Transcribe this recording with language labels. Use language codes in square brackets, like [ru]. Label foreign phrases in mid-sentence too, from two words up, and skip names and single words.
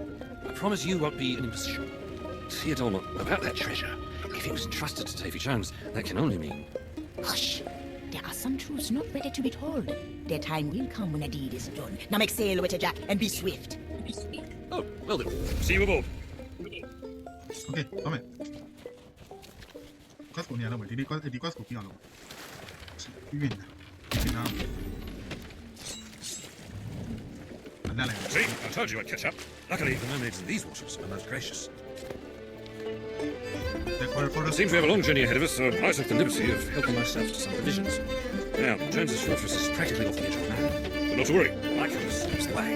[en] I promise you won't be an imposition. Theodolma, about that treasure, if it was entrusted to Davy Jones, that can only mean... Hush! There are some truths not ready to be told. Their time will come when a deed is done. Now make sail with it, Jack, and be swift. Oh, well then. See you aboard. Okay, come [my] Quest ကိုနေရာတော့မယ်ဒီ quest ကိုပြီးအောင်လုပ်ပြီးပြီနား [en] See, I told you I'd catch up. Luckily, the mermaids in these waters are most gracious. It seems we have a long journey ahead of us, so I took the liberty of helping myself to some provisions. Now, Jones's fortress is practically off the edge of the map. But not to worry, my compass knows the way.